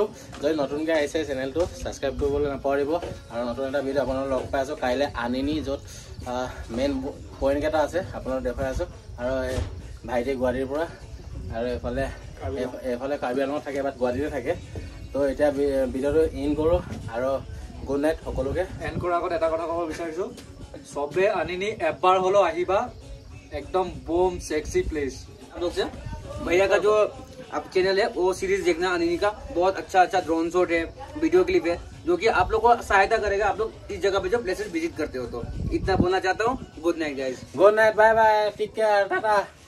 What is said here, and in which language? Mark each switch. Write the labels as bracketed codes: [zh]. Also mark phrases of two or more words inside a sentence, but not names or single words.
[as] যদি নতুনকৈ আহিছে চেনেলটো ছাবস্ক্ৰাইব কৰিবলৈ নাপাহৰিব। আৰু নতুন এটা ভিডিঅ' আপোনালোক লগ পাই আছোঁ কাইলৈ আনিনি, য'ত মেইন পইণ্টকেইটা আছে আপোনালোক দেখুৱাই আছোঁ। আৰু এই ভাইটি গুৱাহাটীৰ পৰা, আৰু এইফালে কাৰ্বি আংলঙত থাকে, বাট গুৱাহাটীতে থাকে। তো এতিয়া ভিডিঅ'টো ইন কৰোঁ, আৰু [en] good night [as] সকলোকে। এণ্ড কৰাৰ আগত এটা কথা ক'ব বিচাৰিছোঁ, চবে আনিনি এবাৰ হ'লেও আহিবা, [en] एकदम boom sexy place. [hi] आप लोग से भैया का जो आप चैनल है वो सीरीज देखना अनिनी का, बहुत अच्छा [en] drone shot [hi] है, [en] video clip [hi] है, जो कि आप लोग को सहायता करेगा आप लोग इस जगह पे जो प्लेसेस विजिट करते हो। तो इतना बोलना चाहता हूँ। [en] good night guys, good night, bye bye, take care, tata.